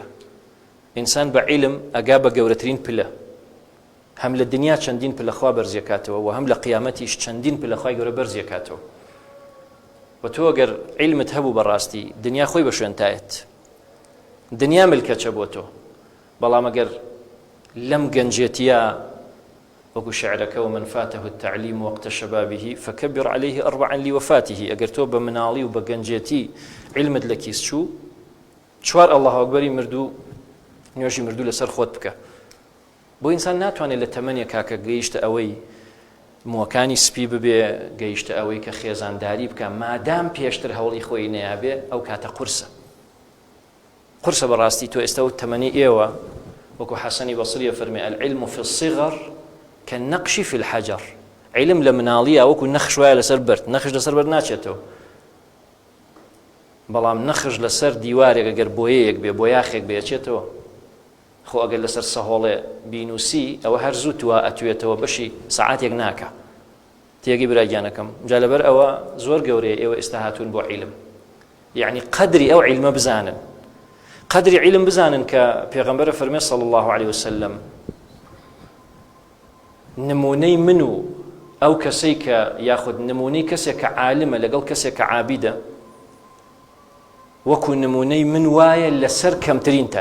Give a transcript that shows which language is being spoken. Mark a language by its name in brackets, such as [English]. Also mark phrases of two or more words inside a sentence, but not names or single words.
[Central Kurdish] ئینسان بە عیلم ئەگا بە گەورەترین پلە، هەم لە دنیا چەندین پلەخوا بەرزیەکاتەوە و هەم لە قیامەتیش چەندین پلەخوای گەورە بەرزیەکاتەوە. و تۆ ئەگەر عیلمت هەبوو بەڕاستی دنیا خۆی بە شوێنتایەت، دنیا ملکەچە بۆ تۆ. بەڵام ئەگەر لەم گەنجێتیە وەکو شعرەکە [Arabic] ومن فاته التعليم وقت شبابه فكبر عليه 4 لوفاته، [Central Kurdish] ئەگەر تۆ بە مناڵی و بە گەنجێتی عیلمت لە کیس چوو، 4 [Arabic] الله ئەکبەری [Central Kurdish] مردوو نوێژی مردوو لەسەر خۆت بکە. بۆ ئینسان ناتوانێت لە تەمەنێک کاکە گەیشتە ئەوەی مووەکانی سپی ببێ، گەیشتە ئەوەی کە خێزانداری بکە، مادام پێشتر هەوڵی خۆی نەیابێ، ئەو کاتە قورسە بەڕاستی. تۆ ئێستا و تەمەنی ئێوە وەکو حەسەنی بەسریە فەرمێ [Arabic] العلم في الصغر كالنقش في الحجر. [Central Kurdish] علم لە مناڵیە وەکو نەخش وایە لەسەر بەرد، نەخش لەسەر بەرد ناچێتەوە، بەڵام نەخش لەسەر دیوارێک ئەگەر بۆیەیەک بێ، بۆیاخێک بێچێتەوە، خۆ ئەگەر لەسەر سەهۆڵێ بینوسی ئەوە هەر زوو توە ئەتوێتەوە بەشی سەعاتێک ناکە. تێگەی براگیانەکەم جا لەبەر ئەوە زۆر گەورەیە ئێوە ئێستا هاتوون بۆ عیلم، یعنی قەدری ئەو عیلمە بزانن، قەدری عیلم بزانن کە پێغەمبەر فەرمێ [Arabic] صلی الله عليه وسلم [Central Kurdish] نمونەی من و ئەو کەسەی کە یاخود نمونەی کەسێک کە عالمە لەگەڵ کەسێک کە عابیدە وەکو نمونەی من وایە لەسەر کەمترینتان.